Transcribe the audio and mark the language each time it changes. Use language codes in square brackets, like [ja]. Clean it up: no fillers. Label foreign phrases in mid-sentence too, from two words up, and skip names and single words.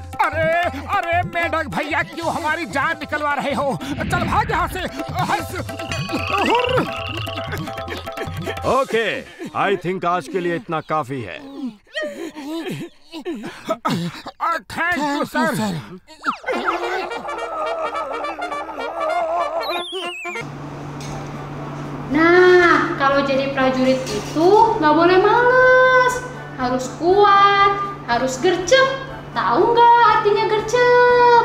[hi] अरे मेढक भैया, क्यों हमारी जान निकलवा रहे हो? चल भाग यहाँ से। ओके, [en] I think [hi] आज के लिए इतना काफी है। [en] thank you sir. [id] Nah, kalau jadi prajurit itu nggak boleh males, harus kuat, harus gercep. Tahu nggak artinya gercep?